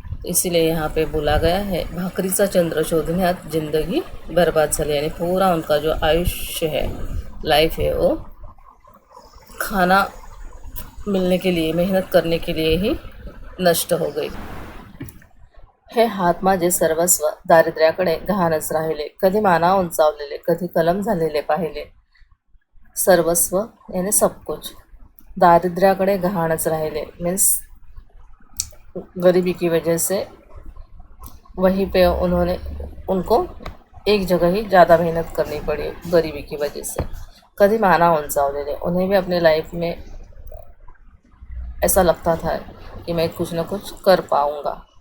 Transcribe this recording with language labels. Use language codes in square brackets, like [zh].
[hi] इसीलिए यहाँ पे बोला गया है, [mr] भाकरीचा चंद्र शोधण्यात जिंदगी बर्बाद झाली, [hi] यानी पूरा उनका जो आयुष्य है, लाइफ है, वो खाना मिलने के लिए, मेहनत करने के लिए ही नष्ट हो गई। [mr] हे हात माझे सर्वस्व, दारिद्र्याकडे गहाणच राहिले, कधी माना उंचावलेले, कधी कलम झालेले पाहिले। [hi] सर्वस्व यानी सब कुछ, [mr] दारिद्र्याकडे गहाणच राहिले [hi] मीन्स गरीबी की वजह से वहीं पे उनको एक जगह ही ज़्यादा मेहनत करनी पड़ी गरीबी की वजह से। [mr] कभी माना उंचावलेले, [hi] उन्हें भी अपने लाइफ में ऐसा लगता था कि मैं कुछ ना कुछ कर पाऊँगा।